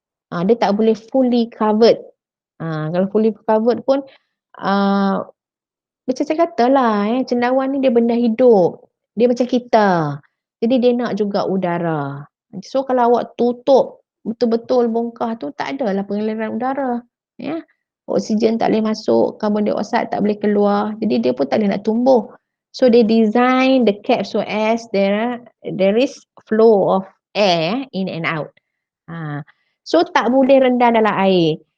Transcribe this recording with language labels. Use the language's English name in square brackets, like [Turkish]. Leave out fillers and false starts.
[Malay] Dia tak boleh [English] fully covered. [Malay] Kalau fully covered pun macam saya katalah cendawan ni dia benda hidup. Dia macam kita. Jadi dia nak juga udara. So kalau awak tutup betul-betul bongkah tu, tak adalah pengaliran udara. Oksigen tak boleh masuk, karbon dioksida tak boleh keluar. Jadi dia pun tak boleh nak tumbuh. [English] So they design the cap so as there is flow of air in and out. [Malay] So tak boleh rendam dalam air.